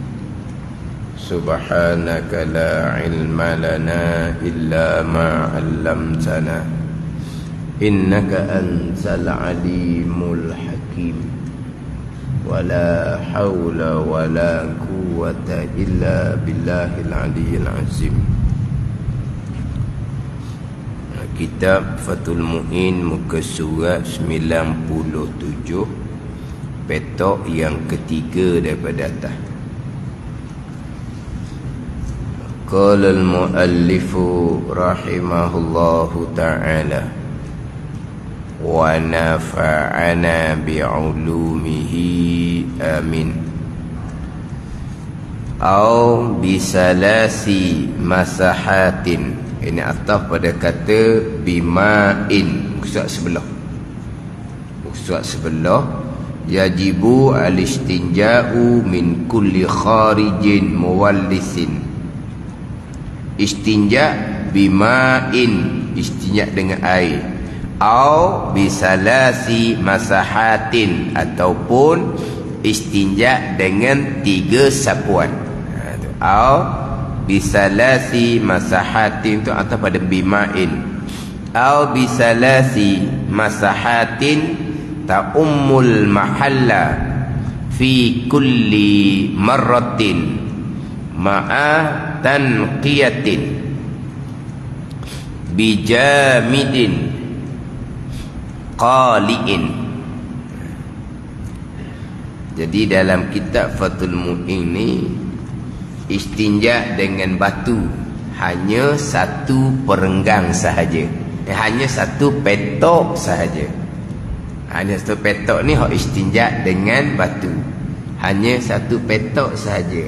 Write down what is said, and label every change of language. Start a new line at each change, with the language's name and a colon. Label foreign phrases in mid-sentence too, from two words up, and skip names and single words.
Arabic: سبحانك لا علم لنا إلا ما علمتنا إنك أنت العليم الحكيم. ولا حول ولا قوة إلا بالله العلي العظيم.
Malay: Kitab Fathul Mu'in, muka surat 97, petok yang ketiga daripada atas.
Arabic: قال المؤلف رحمه الله تعالى ونفعنا بعلومه آمين. أو بثلاث مسحات,
Malay: ini ataf pada kata bima'in, maksud sebelah
Arabic: يجب الاستنجاء من كل خارج ملوث. استنجاء بماء,
Malay: istinja' dengan air.
Arabic: أو بثلاث مسحات,
Malay: ataupun istinja' dengan 3 sapuan.
Arabic: أو بثلاث مسحات,
Malay: itu atau pada bima'in.
Arabic: أو بثلاث مسحات تعم المحل في كل مرة مع تنقية بجامد قالع.
Malay: Jadi dalam kitab Fathul Mu'in ni, istinja dengan batu hanya 1 perenggang sahaja, hanya 1 petok sahaja. Hanya 1 petok ni hak istinja dengan batu, hanya 1 petok sahaja.